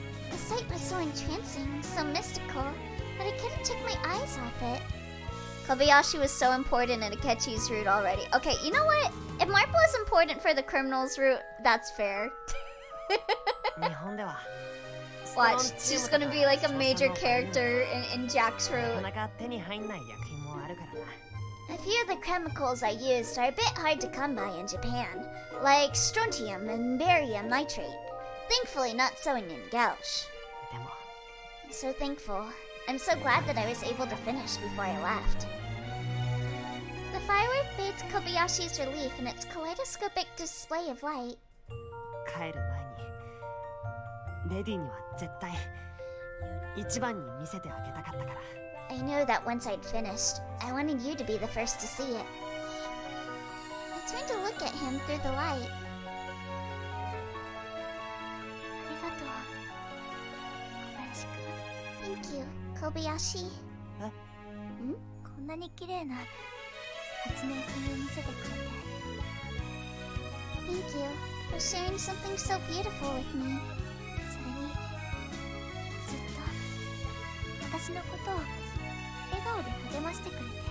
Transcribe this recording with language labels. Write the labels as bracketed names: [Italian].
[English] The sight was so entrancing, so mystical, but I couldn't take my eyes off it. Kobayashi was so important in Akechi's route already. Okay, you know what? If Marple is important for the criminals route, that's fair. [Japanese] 日本では [English] Watch, she's gonna be like a major character in Jack's [Japanese] な [English] route. [Japanese] かなか手に入んない薬品もあるからな [English] A few of the chemicals I used are a bit hard to come by in Japan, like strontium and barium nitrate. Thankfully not so in Gauche. [Japanese] でも [English] I'm so thankful. I'm so glad that I was able to finish before I left. The firework bathed Kobayashi's relief in its kaleidoscopic display of light. [Japanese] 帰る前にレディには絶対一番に見せてあげたかったから [English] I knew that once I'd finished, I wanted you to be the first to see it. I turned to look at him through the light. [Japanese] ありがとう小林くん [English] Thank you, Kobayashi. [Japanese] こんなに綺麗な発明品を見せてくれて [English] Thank you for sharing something so beautiful with me. [Japanese] それにずっと私のことを笑顔で励ましてくれて